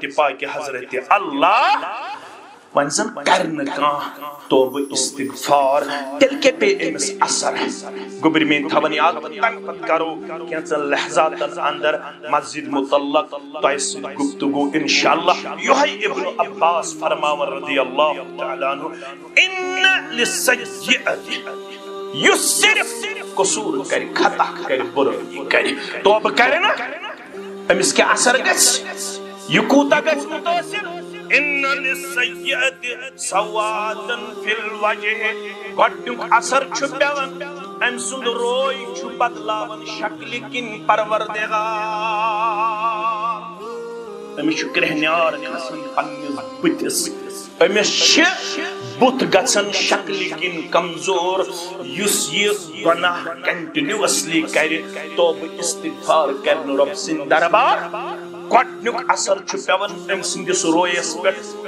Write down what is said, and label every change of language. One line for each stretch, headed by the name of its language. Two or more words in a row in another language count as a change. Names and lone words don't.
Kashmiri: پاکہِ حضرت اللہ وۄنۍ زن کرِ نہٕ کانٛہہ توبہ استغفار تیٚلہِ کیٛاہ پیٚیہِ أمِس اثر گوٚبرِ میٛٲنۍ تھاوان یاد تمہِ پتہٕ کرو کینٛژن لحظاتن اندر مسجد متعلق تۄہہِ سۭتۍ گفتگو انشاءاللہ یہوے ابن عباس فرماون
Arabic: رضی اللہ تعالیٰ عنہ ان للسیئۃ
Kashmiri: یُس صرف قصور کرِ خطا کرِ برٲیی کرِ توبہ کرِ نا أمِس کیٛاہ اثر گژھِ یہِ کوٗتاہ گژھِ مُتٲثر
Arabic: ان للسیئۃ سوادًا فی الوجہ
Kashmiri: گۄڈنیُک اثر چھُ پیوان أمۍ سُنٛد روے چھُ بدلاوان شکلہِ کِنۍ پروردگار أمِس چھُ کرٛہنیار کھسان پننِس بٕتھِس أمِس چھِ بُتھ گژھان شکلہِ کِنۍ کمزور یُس یہِ گۄناہ کنٹِنیوسلی کرِ توبہ استغفار کرِ نہٕ رۄب سٕنٛدِ دربار گۄڈنیُک اثر چھُ پیوان أمۍ سٕنٛدِس رویس پٮ۪ٹھ